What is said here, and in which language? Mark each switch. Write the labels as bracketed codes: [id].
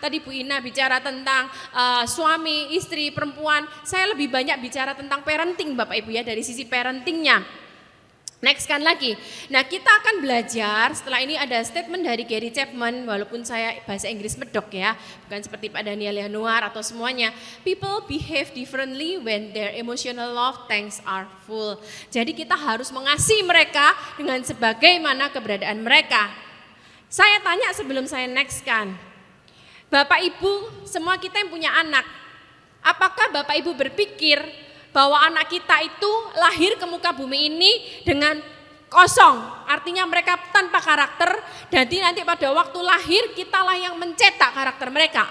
[id] Tadi Bu Ina bicara tentang suami, istri, perempuan. Saya lebih banyak bicara tentang parenting Bapak Ibu ya, dari sisi parentingnya. Nextkan lagi. Nah, kita akan belajar, setelah ini ada statement dari Gary Chapman, walaupun saya bahasa Inggris medok ya, bukan seperti Pak Daniel Yanuar atau semuanya. [en] People behave differently when their emotional love tanks are full. [id] Jadi kita harus mengasihi mereka dengan sebagaimana keberadaan mereka. Saya tanya sebelum saya nextkan. Bapak Ibu, semua kita yang punya anak, apakah Bapak Ibu berpikir bahwa anak kita itu lahir ke muka bumi ini dengan kosong, artinya mereka tanpa karakter, dan nanti pada waktu lahir kitalah yang mencetak karakter mereka.